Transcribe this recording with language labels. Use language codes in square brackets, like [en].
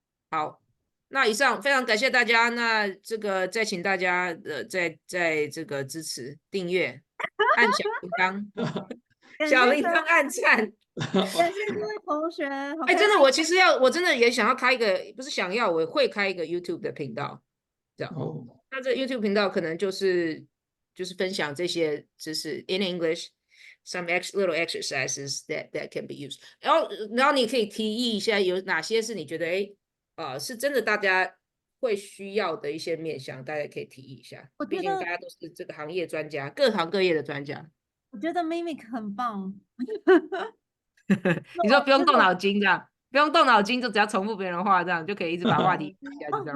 [zh] 好，那以上非常感谢大家。那这个再请大家在这个支持订阅，按小铃铛，小铃铛按赞。感谢各位同学。真的，我真的也想要开一个，不是想要，我会开一个 YouTube 的频道，这样。那这 YouTube 频道可能就是分享这些知识 [en] in English， some little exercises that can be used. [zh] 然后你可以提议一下有哪些是你觉得是真的大家会需要的一些面向，大家可以提议一下。毕竟大家都是这个行业专家，各行各业的专家。我觉得 Mimic 很棒。你说不用动脑筋这样，不用动脑筋，就只要重复别人的话，这样就可以一直把话题下去。